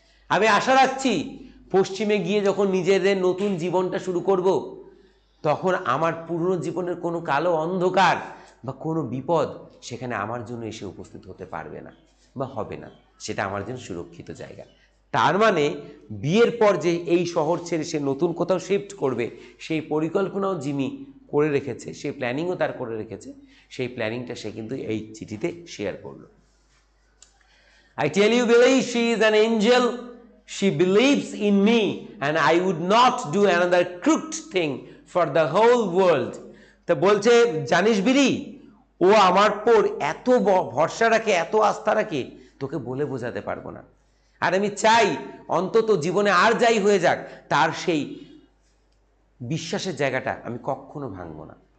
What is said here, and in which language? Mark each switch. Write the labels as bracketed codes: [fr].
[bn] আমি আশা রাখছি পশ্চিমে গিয়ে যখন নিজেদের নতুন জীবনটা শুরু করব, তখন আমার পুরনো জীবনের কোনো কালো অন্ধকার বা কোনো বিপদ সেখানে আমার জন্য এসে উপস্থিত হতে পারবে না বা হবে না, সেটা আমার জন্য সুরক্ষিত জায়গা। তার মানে বিয়ের পর যে এই শহর ছেড়ে সে নতুন কোথাও শিফট করবে, সেই পরিকল্পনাও জিমি করে রেখেছে, সেই প্ল্যানিংও তার করে রেখেছে, সেই প্ল্যানিংটা সে কিন্তু এই চিঠিতে শেয়ার করলো। [en] I tell you, Billy, she is an angel. She believes in me and I would not do another crooked thing for the whole world. [bn] তো বলছে, জানিস বিলি, ও আমার পর এত ভরসা রাখে, এত আস্থা রাখে, তোকে বলে বোঝাতে পারবো না। আর আমি চাই অন্তত জীবনে আর যাই হয়ে যাক, তার সেই বিশ্বাসের জায়গাটা আমি কখনো ভাঙবো না।